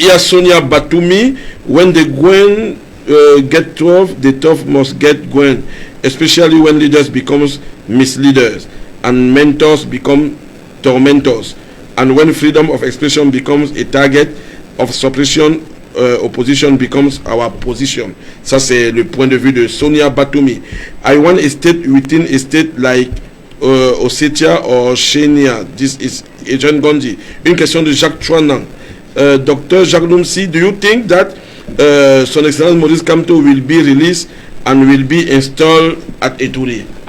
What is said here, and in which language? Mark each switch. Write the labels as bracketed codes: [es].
[fr] il y a [en] Sonia Batoumi, when the Gwen get tough, the tough must get Gwen, especially when leaders becomes misleaders and mentors become tormentors, and when freedom of expression becomes a target of suppression, opposition becomes our position. [fr] Ça c'est le point de vue de Sonia Batoumi. [en] I want a state within a state like Ossetia or Chenia. This is Agent Gondi. [fr] Une question de Jacques Chouanan. [en] Dr. Jacques Nomsi, do you think that [fr] Son Excellence [en] Maurice Kamto will be released and will be installed at Ituri?